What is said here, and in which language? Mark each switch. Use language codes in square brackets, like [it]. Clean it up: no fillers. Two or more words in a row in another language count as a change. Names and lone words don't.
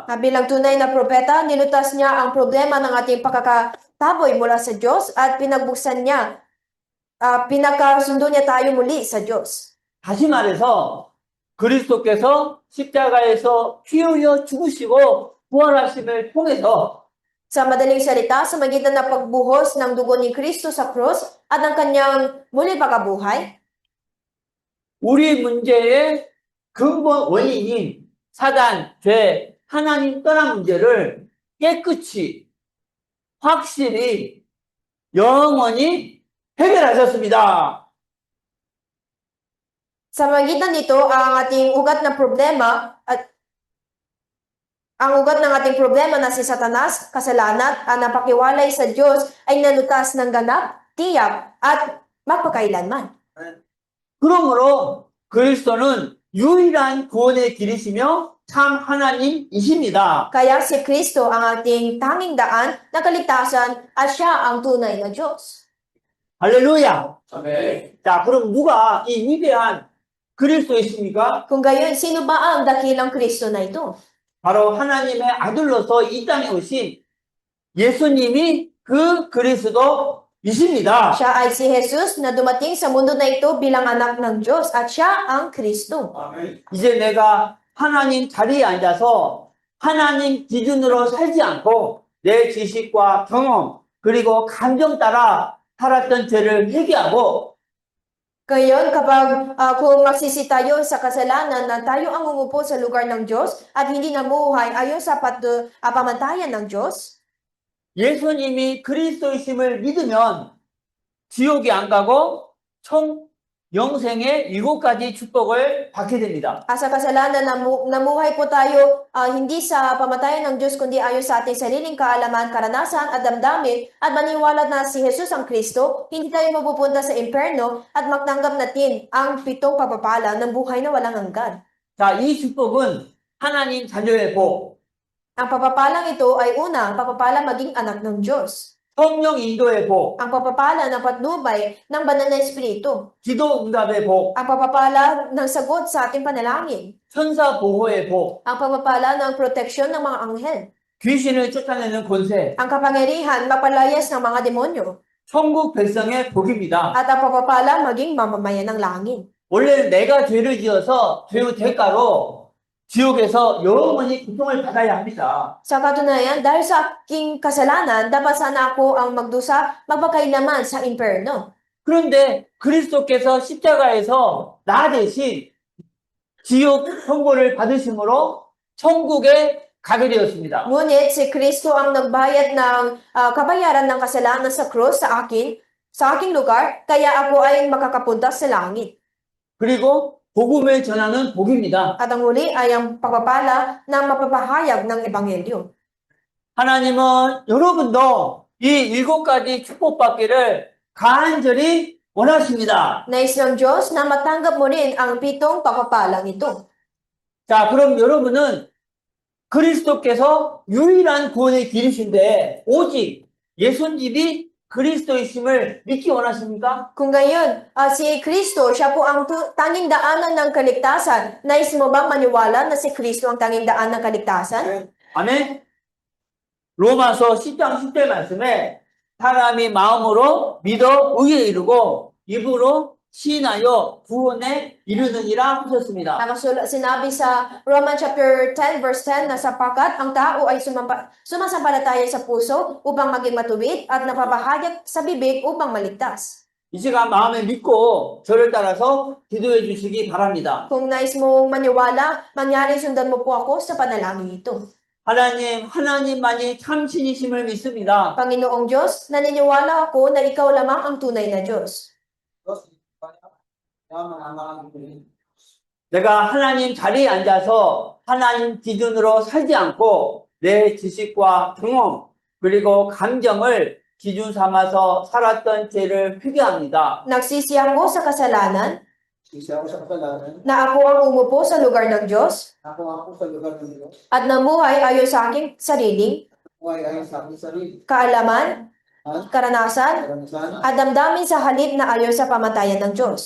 [tl] Bilang tunay na propeta, nilutas niya ang problema ng ating pagkakataboy mula sa Diyos at pinagbuksan niya, pinagkasundo niya tayo muli sa Diyos. [ko] 다시 말해서 그리스도께서 십자가에서 피 흘려 죽으시고 부활하심을 통해서 [tl] Sa madaling salita, sa magitan ng pagbuhos ng dugo ni Kristo sa krus at ang kanyang muli pagkabuhay, [ko] 우리 문제의 근본 원인인 사단, 죄, 하나님 떠난 문제를 깨끗이, 확실히, 영원히 해결하셨습니다. [tl] sa magitan nito, ang ating ugat na problema at ang ugat ng ating problema na si Satanas, kasalanan, at napakiwalay sa Diyos ay nalutas ng ganap, tiyak, at magpakailanman. [ko] 그러므로 그리스도는 유일한 구원의 길이시며 참 하나님이십니다. [tl] Kaya si Kristo ang ating tanging daan na kaligtasan at siya ang tunay na Diyos. [ko] 할렐루야. 아멘. 자, 그럼 누가 이 위대한 그리스도이십니까? [tl] Kung gayon, sino ba ang dakilang Kristo na ito? [ko] 바로 하나님의 아들로서 이 땅에 오신 예수님이 그 그리스도이십니다. [tl] Siya ay si Jesus na dumating sa mundo na ito bilang anak ng Diyos at siya ang Kristo. [ko] 아멘. 이제 내가 하나님 자리에 앉아서 하나님 기준으로 살지 않고 내 지식과 경험 그리고 감정 따라 살았던 죄를 회개하고 [tl] Ngayon, kapag kung nagsisi tayo sa kasalanan na tayo ang umupo sa lugar ng Diyos at hindi namuhay ayon sa pamantayan ng Diyos, [ko] 예수님이 그리스도이심을 믿으면 지옥에 안 가고 총 영생의 7가지 축복을 받게 됩니다. [tl] sa kasalanan namuhay po tayo hindi sa pamantayan ng Diyos kundi ayon sa ating sariling kaalaman, karanasan at damdamin at maniwala na si Jesus ang Kristo, hindi tayo mapupunta sa impyerno at magtanggap natin ang 7 pagpapala ng buhay na walang hanggan. [ko] 자, 이 축복은 하나님 자녀의 복, [tl] Ang papapalang ito ay una, ang papapala maging anak ng Diyos. [ko] 성령 인도의 복, [tl] Ang papapala ng patnubay ng banal na espiritu. [ko] 기도 응답의 복, [tl] Ang papapala ng sagot sa ating panalangin. [ko] 천사 보호의 복, [tl] Ang papapala ng proteksyon ng mga anghel. [ko] 귀신을 쫓아내는 권세, [tl] Ang kapangyarihan mapalayas ng mga demonyo. [ko] 천국 백성의 복입니다. [tl] At ang papapala maging mamamayan ng langit. [ko] 원래 내가 죄를 지어서 죄의 대가로 지옥에서 영원히 고통을 받아야 합니다. [tl] Sa katunayan, dahil sa aking kasalanan, dapat sana ako ang magdusa magpakailaman sa impyerno. [ko] 그런데 그리스도께서 십자가에서 나 대신 지옥 선고를 받으심으로 천국에 가게 되었습니다. [tl] Ngunit si Kristo ang nagbayad ng kabayaran ng kasalanan sa krus sa aking lugar, kaya ako ay makakapunta sa langit. [ko] 그리고 복음을 전하는 복입니다. [tl] At ang huli ay ang pagpapala ng mapapahayag ng Ebanghelyo. [ko] 하나님은 여러분도 이 7가지 축복받기를 간절히 원하십니다. [tl] Nais ng Diyos na matanggap mo rin ang 7 pagpapalang ito. [ko] 자, 그럼 여러분은 그리스도께서 유일한 구원의 길이신데 오직 예수님이 그리스도이심을 믿기 원하십니까? [tl] Kung gayon, si Kristo, siya po ang tanging daanan ng kaligtasan. Nais mo bang maniwala na si Kristo ang tanging daan ng kaligtasan? [ko] 아멘. 로마서 10장 10절 말씀에 사람이 마음으로 믿어 의에 이르고 입으로 시인하여 구원에 이르느니라 하셨습니다. [tl] Sinabi sa Romans [en] chapter 10 verse 10 [tl] na sapagkat ang tao ay sumasampalataya sa puso upang maging matuwid at napapahayag sa bibig upang maligtas. [ko] 이 시간 마음에 믿고 저를 따라서 기도해 주시기 바랍니다. [tl] Kung nais mong maniwala, mangyari sundan mo po ako sa panalangin ito. [ko] 하나님, 하나님만이 참신이심을 믿습니다. [tl] Panginoong Diyos, naniniwala ako na ikaw lamang ang tunay na Diyos. [ko] 내가 하나님 자리에 앉아서 하나님 기준으로 살지 않고 내 지식과 경험 그리고 감정을 기준 삼아서 살았던 죄를 회개합니다. [tl] Nagsisi ako sa kasalanan Sisi ako sa kasalanan. na ako ang umupo sa lugar ng Diyos Ako sa lugar ng Diyos. at namuhay ayon sa aking sariling Buhay ayon sa aking sarili. kaalaman, karanasan, Karanasan. at damdamin sa halip na ayon sa pamantayan ng Diyos.